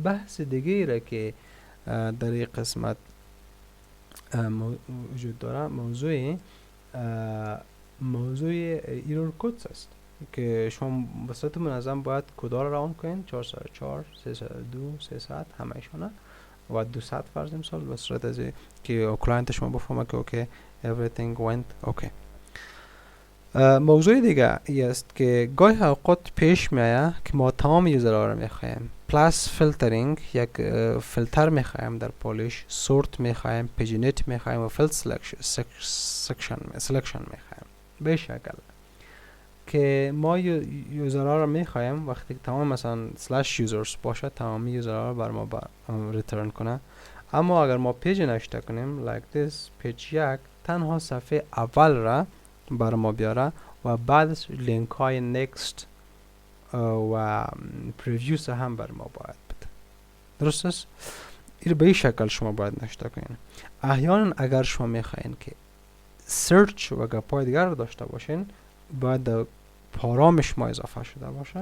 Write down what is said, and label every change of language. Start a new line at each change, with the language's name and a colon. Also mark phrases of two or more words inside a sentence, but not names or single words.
Persian: بحث دیگه را که در این قسمت وجود داره موضوع ایرور کدز است که شما به صورت منظم باید کدا را روان کنین 404 302 300 همه‌شونه و 200 فرض مثال به صورت از که کلاینت شما بفهمه که
English: okay everything went okay.
Persian: موضوع دیگه ای است که گاهی اوقات پیش میاد که ما تمام یوزرها را میخوایم پلاس فیلترینگ یک فیلتر میخوایم در پولیش، سورت میخوایم، پیجنیت میخوایم و فیلد سلکشن میخوایم. به شکل که ما یوزرها را میخوایم وقتی که تمام مثلا سلش یوزرز باشه تمامی یوزرها را بر ما ریترن کنه. اما اگر ما پیج نشته کنیم
English: like this
Persian: پیج یک تنها صفحه اول را بر ما بیاره و بعدش لینک های نکست و پریویوز هم بر ما باید بده. درست است؟ این به این شکل شما باید نشته کنین. احیانا اگر شما میخواین که سرچ و گپای دیگر رو داشته باشین باید در پارام شما اضافه شده باشه.